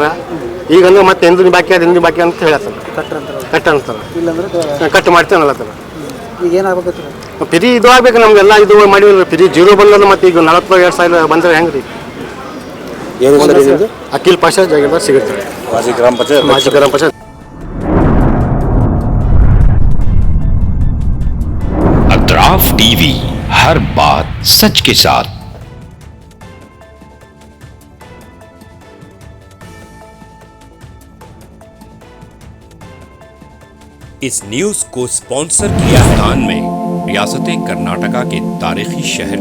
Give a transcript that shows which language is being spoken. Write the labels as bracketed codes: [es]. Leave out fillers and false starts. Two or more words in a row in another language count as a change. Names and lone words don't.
[kn] ಈಗ ಅಂದ್ರೆ ಮತ್ತೆ ಹಿಂದಿನ ಬಾಕಿ ಅಂತ ಹೇಳ್ತಾರೆ, ಕಟ್ ಅಂತಾರೆ, ಇಲ್ಲಾಂದ್ರೆ ಕಟ್ ಮಾಡ್ತೇವೆ ಅನ್ನತ್ತಾರ. ಈಗ ಏನಾಗಬೇಕು? ಫ್ರೀ ಇದು ಆಗ್ಬೇಕು ನಮ್ಗೆಲ್ಲ, ಇದು ಮಾಡಿ ಫ್ರೀ 0 ಬಂದದ, ಮತ್ತೆ ಈಗ 42,000 ಬಂದ್ರೆ ಹೆಂಗ್ರಿ? ಏನು ಸರ್ ಇದು? ಅಖಿಲ್ ಪಾಷಾ ಜಾಗೀರ್ದಾರ್ ಸಿಗುತ್ತೆ, ಮಾಜಿ ಗ್ರಾಮ ಪಂಚಾಯತ್. [ur] اطراف ٹی وی، ہر بات سچ کے ساتھ. اس نیوز کو اسپانسر کیا ہندوستان میں ریاست کرناٹکا کے تاریخی شہر